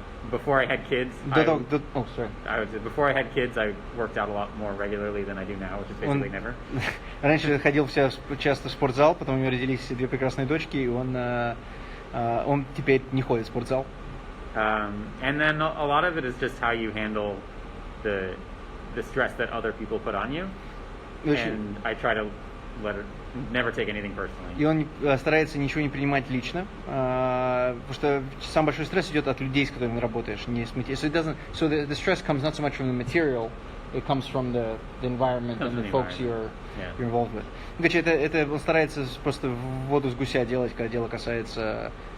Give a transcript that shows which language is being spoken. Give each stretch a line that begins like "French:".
English: Before I had kids, before I had kids, I worked out a lot more regularly than I do now, which is basically never.
Russian: Раньше ходил часто в спортзал, потом у него родились 2 прекрасные дочки, и он теперь не ходит в спортзал.
English: And then a lot of it is just how you handle the stress that other people put on you, and I try to never take anything personally.
Russian: И он старается ничего не принимать лично, потому что самый большой стресс идет от людей, с которыми работаешь, не с материалом.
English: So the stress comes not so much from the material, it comes from the environment and the folks you're involved with.
Russian: Короче, это он старается просто в воду с гуся делать, когда дело касается